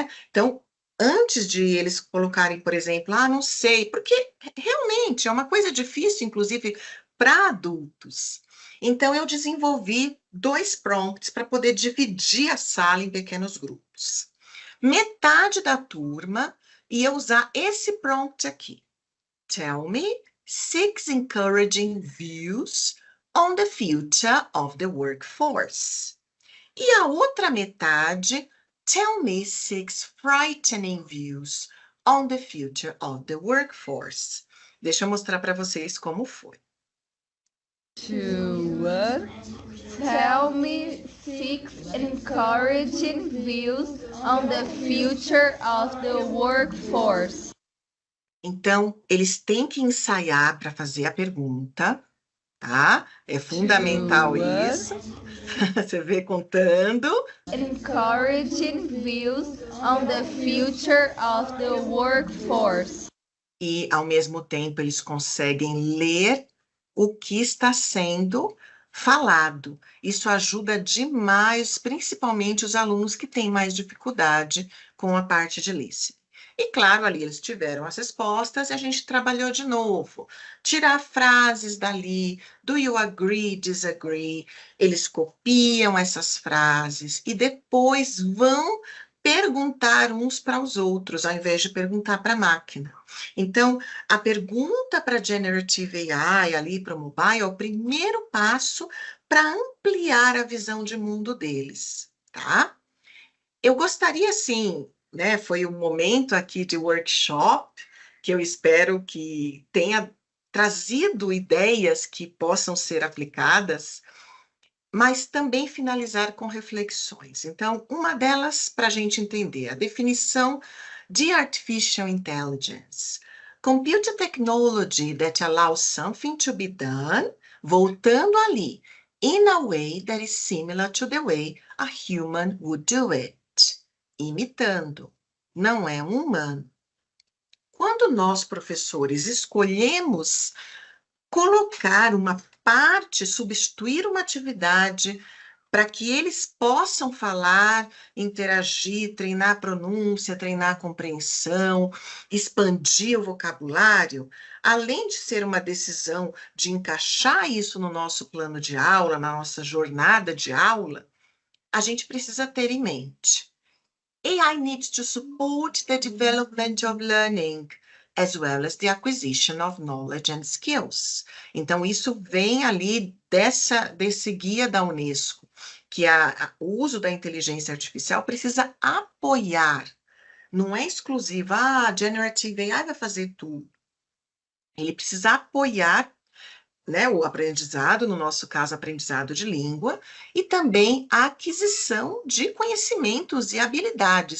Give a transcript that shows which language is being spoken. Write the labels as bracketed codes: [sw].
[pt] Então, antes de eles colocarem, por exemplo, não sei, porque realmente é uma coisa difícil, inclusive, para adultos. Então, eu desenvolvi 2 prompts para poder dividir a sala em pequenos grupos. Metade da turma ia usar esse prompt aqui. [en] Tell me 6 encouraging views on the future of the workforce. [pt] E a outra metade, [en] tell me 6 frightening views on the future of the workforce. [pt] Deixa eu mostrar para vocês como foi. [en] Tell me 6 encouraging views on the future of the workforce. [pt] Então, eles têm que ensaiar para fazer a pergunta, tá? É fundamental isso. Você vê contando. [en] Encouraging views on the future of the workforce. [pt] E, ao mesmo tempo, eles conseguem ler o que está sendo falado. Isso ajuda demais, principalmente os alunos que têm mais dificuldade com a parte de listening. E, claro, ali eles tiveram as respostas e a gente trabalhou de novo. Tirar frases dali, [en] do you agree, disagree? [pt] Eles copiam essas frases e depois vão perguntar uns para os outros, ao invés de perguntar para a máquina. Então, a pergunta para Generative AI, ali para o mobile, é o primeiro passo para ampliar a visão de mundo deles, tá? Eu gostaria, sim, né, foi um momento aqui de workshop, que eu espero que tenha trazido ideias que possam ser aplicadas, mas também finalizar com reflexões. Então, uma delas, para a gente entender, a definição de Artificial Intelligence. [en] Computer technology that allows something to be done, [pt] voltando ali, [en] in a way that is similar to the way a human would do it. [pt] Imitando, não é um humano. Quando nós, professores, escolhemos colocar uma parte, substituir uma atividade para que eles possam falar, interagir, treinar pronúncia, treinar compreensão, expandir o vocabulário, além de ser uma decisão de encaixar isso no nosso plano de aula, na nossa jornada de aula, a gente precisa ter em mente. [en] AI needs to support the development of learning, as well as the acquisition of knowledge and skills. [pt] Então, isso vem ali desse guia da Unesco, que o uso da inteligência artificial precisa apoiar, não é exclusiva, Generative AI vai fazer tudo. Ele precisa apoiar, né, o aprendizado, no nosso caso, aprendizado de língua, e também a aquisição de conhecimentos e habilidades.